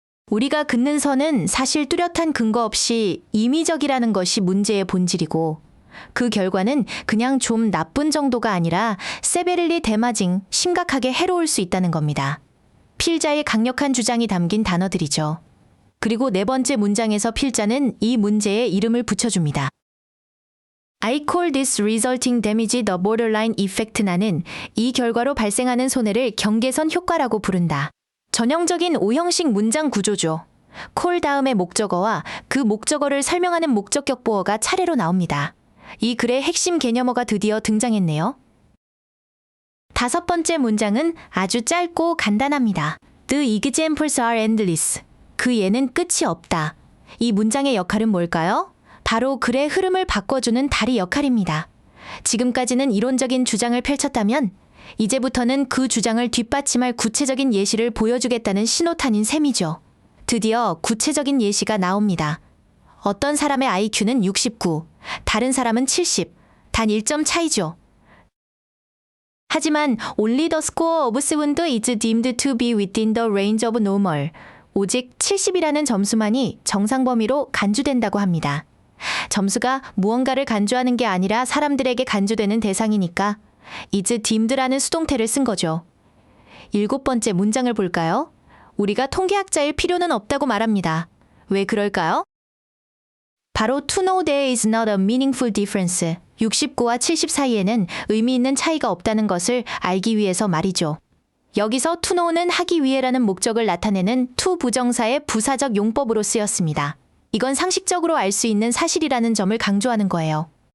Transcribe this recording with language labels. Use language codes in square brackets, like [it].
[ko] 우리가 긋는 선은 사실 뚜렷한 근거 없이 임의적이라는 것이 문제의 본질이고 그 결과는 그냥 좀 나쁜 정도가 아니라 [en] severely damaging, [ko] 심각하게 해로울 수 있다는 겁니다. 필자의 강력한 주장이 담긴 단어들이죠. 그리고 네 번째 문장에서 필자는 이 문제에 이름을 붙여줍니다. [en] I call this resulting damage the borderline effect. [ko] 나는 이 결과로 발생하는 손해를 경계선 효과라고 부른다. 전형적인 오형식 문장 구조죠. call 다음에 목적어와 그 목적어를 설명하는 목적격 보어가 차례로 나옵니다. 이 글의 핵심 개념어가 드디어 등장했네요. 다섯 번째 문장은 아주 짧고 간단합니다. [en] The examples are endless. [ko] 그 예는 끝이 없다. 이 문장의 역할은 뭘까요? 바로 글의 흐름을 바꿔주는 다리 역할입니다. 지금까지는 이론적인 주장을 펼쳤다면 이제부터는 그 주장을 뒷받침할 구체적인 예시를 보여주겠다는 신호탄인 셈이죠. 드디어 구체적인 예시가 나옵니다. 어떤 사람의 IQ는 69, 다른 사람은 70, 단 1점 차이죠. 하지만 [en] only the score of 7 is deemed to be within the range of normal. [ko] 오직 70이라는 점수만이 정상 범위로 간주된다고 합니다. 점수가 무언가를 간주하는 게 아니라 사람들에게 간주되는 대상이니까 is deemed라는 수동태를 쓴 거죠. 일곱 번째 문장을 볼까요? 우리가 통계학자일 필요는 없다고 말합니다. 왜 그럴까요? 바로 [en] to know there is not a meaningful difference. [ko] 69와 70 사이에는 의미 있는 차이가 없다는 것을 알기 위해서 말이죠. 여기서 to know는 하기 위해라는 목적을 나타내는 to 부정사의 부사적 용법으로 쓰였습니다. 이건 상식적으로 알 수 있는 사실이라는 점을 강조하는 거예요.